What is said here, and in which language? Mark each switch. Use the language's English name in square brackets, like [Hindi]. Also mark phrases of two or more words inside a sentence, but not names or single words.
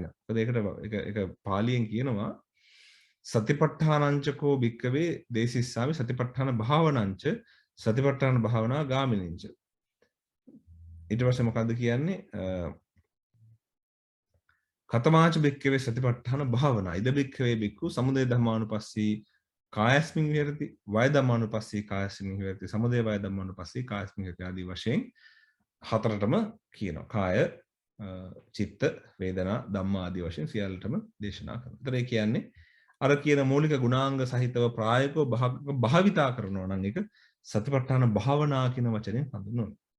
[Sinhala] මොකද ඒක පාලියෙන් කියනවා [Pali] සතිපට්ඨානංචකෝ භික්කවේ දේසිස්සාමි සතිපට්ඨාන භාවනංච සතිපට්ඨාන භාවනා ගාමිනිංච. [Sinhala] ඊට පස්සේ මොකද්ද කියන්නේ? [Pali] කතමාච භික්කවේ සතිපට්ඨාන භාවනා. ඉද භික්කවේ භික්ඛු සමුදය ධම්මානුපස්සී කායස්මින් විහෙරති වය ධම්මානුපස්සී කායස්මින් විහෙරති සමුදය වය ධම්මානුපස්සී කායස්මින් විහෙරති [Sinhala] ආදී වශයෙන් හතරටම කියනවා. කාය, චිත්ත, වේදනා, ධම්මා ආදී වශයෙන් සියල්ලටම දේශනා කරනවා. ඒතර ඒ කියන්නේ අර කියන මූලික ගුණාංග සහිතව ප්‍රායෝගිකව භාවිතා කරනවා නම් ඒක සතිපට්ඨාන භාවනා කියන වචනයෙන් හඳුන්වනවා.